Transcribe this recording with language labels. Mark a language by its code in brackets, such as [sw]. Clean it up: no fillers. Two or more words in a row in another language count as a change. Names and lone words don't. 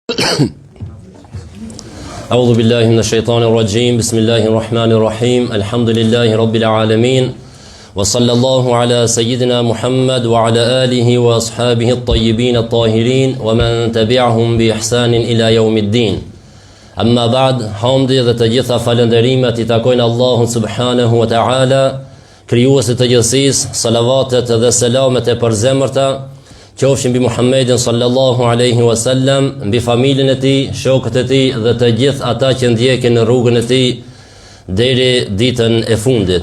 [ar] أعوذ بالله من الشيطان الرجيم بسم الله الرحمن الرحيم الحمد لله رب العالمين وصلى الله على سيدنا محمد وعلى آله وأصحابه الطيبين الطاهرين ومن تبعهم بإحسان إلى يوم الدين أما بعد حمدي [sq] dhe të gjitha falënderimet I takojnë Allahun [ar] سبحانه وتعالى [sq] krijuesit të gjithësisë salavatet dhe selamet e përzemërta qofshin mbi Muhammedin [ar] صلى الله عليه وسلم, [sq] mbi familjen e tij, shokët e tij dhe të gjithë ata që ndjekin në rrugën e tij deri ditën e fundit.